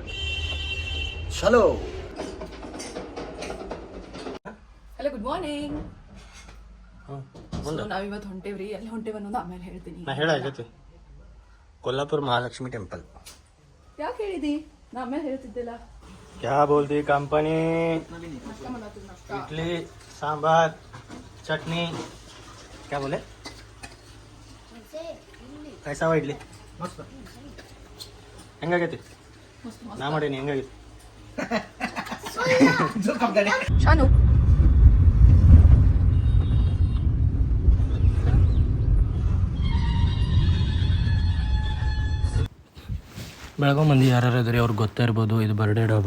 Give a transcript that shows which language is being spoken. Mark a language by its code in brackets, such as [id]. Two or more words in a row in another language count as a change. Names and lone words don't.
[kn] ಚಲೋ. [en] Hello, good morning. [kn] ನಾವಿವತ್ತು ಹೊಂಟೇವ್ರಿ. ಎಲ್ಲಿ ಹೊಂಟೇವ ಅನ್ನೋದು ಆಮೇಲೆ ಹೇಳ್ತೀನಿ. ನಾ ಹೇಳಾಗೈತಿ ಕೊಲ್ಲಾಪುರ ಮಹಾಲಕ್ಷ್ಮಿ ಟೆಂಪಲ್. ಯಾಕೆ ಹೇಳಿದಿ? ನಾ ಆಮೇಲೆ ಹೇಳ್ತಿದ್ದಿಲ್ಲ. [hi] क्या बोलती कंपनी? इडली सांभर चटनी क्या बोले? कैसा हुआ इडली? मस्त. [kn] ಹೆಂಗಾಗೈತಿ? ನಾ ಮಾಡೀನಿ, ಹೆಂಗಾಗೈತಿ? ಶಾನು ಬೆಳಗ್ಗೆ ಮಂದಿ ಯಾರು ಇದ್ರಿ ಅವ್ರಿಗೆ ಗೊತ್ತಾ ಇರ್ಬೋದು, ಇದು ಬರ್ಡೇ ಡಬ್ಬ.